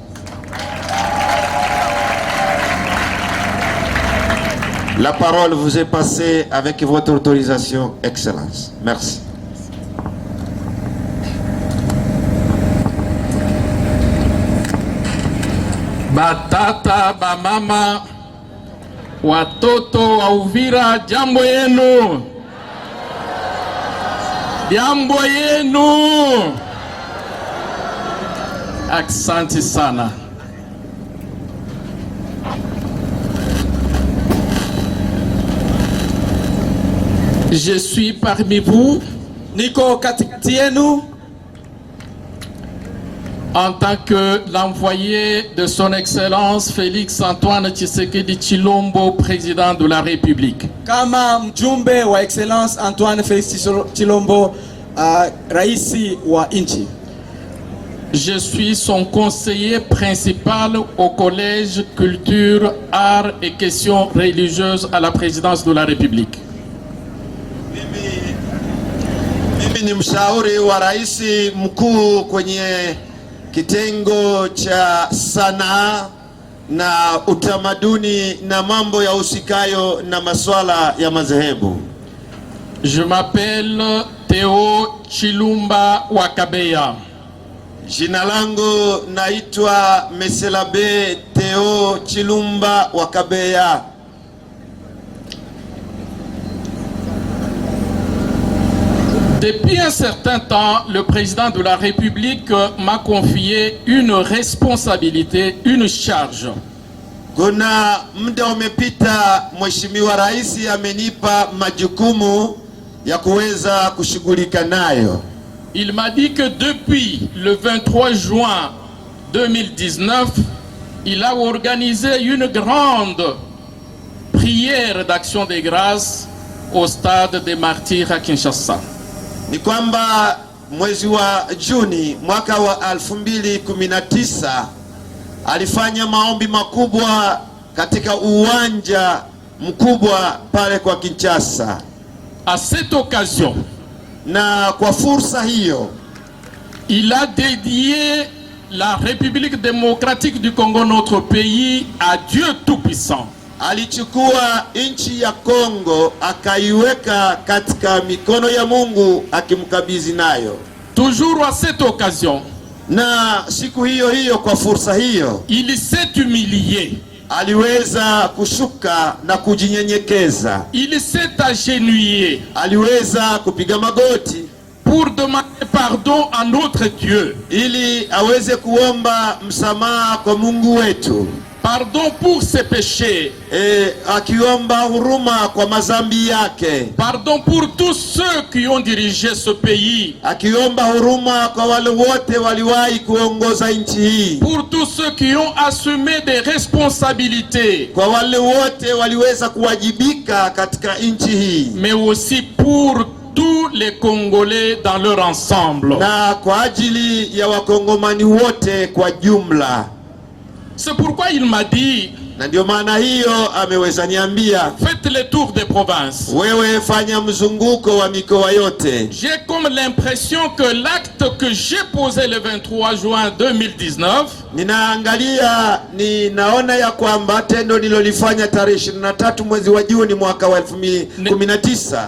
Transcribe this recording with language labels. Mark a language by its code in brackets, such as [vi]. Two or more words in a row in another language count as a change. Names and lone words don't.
[fr] La parole vous est passée avec votre autorisation, Excellence. Merci. [sw] Batata, bamama, watoto wa Uvira, jambo yenu. Jambo yenu. Asante sana. [fr] Je suis parmi vous. [sw] Niko katikati yenu [fr] en tant que l'envoyé de son Excellence Félix Antoine Tshisekedi Tshilombo, président de la République. [sw] Kama mjumbe wa Excellence Antoine Félix Tshilombo, raisi wa nchi. [fr] Je suis son conseiller principal au Collège Culture, Arts et Questions religieuses à la présidence de la République. [sw] Mimi ni mshauri wa raisi mkuu kwenye kitengo cha sanaa na utamaduni na mambo ya usikayo na masuala ya madhehebu. [fr] Je m'appelle Théo Chilumba Wakabeya. [sw] Jina langu naitwa Meselabe Théo Chilumba Wakabeya. [fr] Depuis un certain temps, le président de la République m'a confié une responsabilité, une charge. [sw] Kuna muda umepita, Mheshimiwa Rais amenipa majukumu ya kuweza kushughulika nayo. [fr] Il m'a dit que depuis le 23 juin 2019, il a organisé une grande prière d'action de grâce au stade des Martyrs à Kinshasa. [sw] Ni kwamba mwezi wa Juni mwaka wa 2019 alifanya maombi makubwa katika uwanja mkubwa pale kwa Kinshasa. [fr] À cette occasion, [sw] na kwa fursa hiyo, [fr] il a dédié la République démocratique du Congo, notre pays, à Dieu Tout-Puissant. [sw] Alichukua nchi ya Kongo akaiweka katika mikono ya Mungu akimkabidhi nayo. [fr] Toujours à cette occasion, [sw] na siku hiyo hiyo kwa fursa hiyo, [fr] il s'est humilié. [sw] Aliweza kushuka na kujinyenyekeza. [fr] Il s'est agenouillé. [sw] Aliweza kupiga magoti [fr] pour demander pardon à notre Dieu. [sw] ili aweze kuomba msamaha kwa Mungu wetu. [fr] Pardon pour ses péchés. [sw] Akiomba huruma kwa mazambi yake. [fr] Pardon pour tous ceux qui ont dirigé ce pays. [sw] Akiomba huruma kwa wale wote waliwahi kuongoza nchi hii. [fr] Pour tous ceux qui ont assumé des responsabilités. [sw] Kwa wale wote waliweza kuwajibika katika nchi hii. [fr] Mais aussi pour tous les Congolais dans leur ensemble. [sw] Na kwa ajili ya wakongomani wote kwa jumla. [fr] C'est pourquoi il m'a dit, [sw] na ndio maana hiyo ameweza niambia, [fr] faites le tour des provinces. [sw] Wewe fanya mzunguko wa mikoa yote. [fr] J'ai comme l'impression que l'acte que j'ai posé le 23 juin 2019, [sw] ninaona ya kwamba tendo nilolifanya tarehe 23 mwezi wa Juni mwaka wa 2019